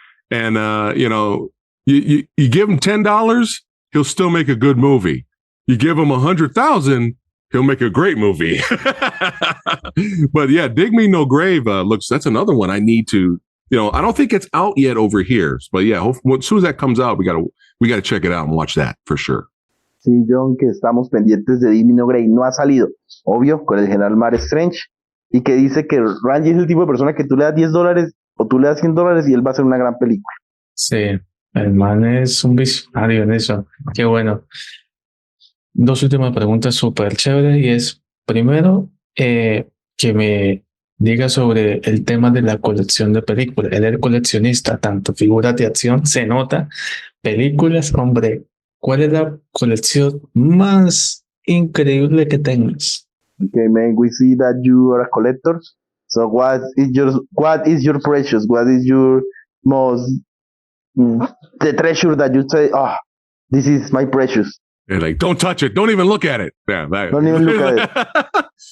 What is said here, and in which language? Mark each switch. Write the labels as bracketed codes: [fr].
[en] And you give him $10, he'll still make a good movie. You give him 100,000, he'll make a great movie. But yeah, Dig Me No Grave that's another one I need to, I don't think it's out yet over here. But yeah, as soon as that comes out, we gotta check it out and watch that for sure. [es] Sí, John, que estamos pendientes de Dimino Grey. No ha salido, obvio, con el general Mar Strange. Y que dice que Ranji es el tipo de persona que tú le das $10 o tú le das $100 y él va a hacer una gran película. Sí, el man es un visionario en eso. Qué bueno. Dos últimas preguntas súper chéveres y es, primero, que me diga sobre el tema de la colección de películas. Él es coleccionista, tanto figuras de acción, se nota, películas, hombre. ¿Cuál es la colección más increíble que tengas? [en] Okay, man, we see that you are a collector. So what is your precious? What is your most the treasure that you say, oh, this is my precious? And like, don't touch it. Don't even look at it. Yeah, Don't even look at it.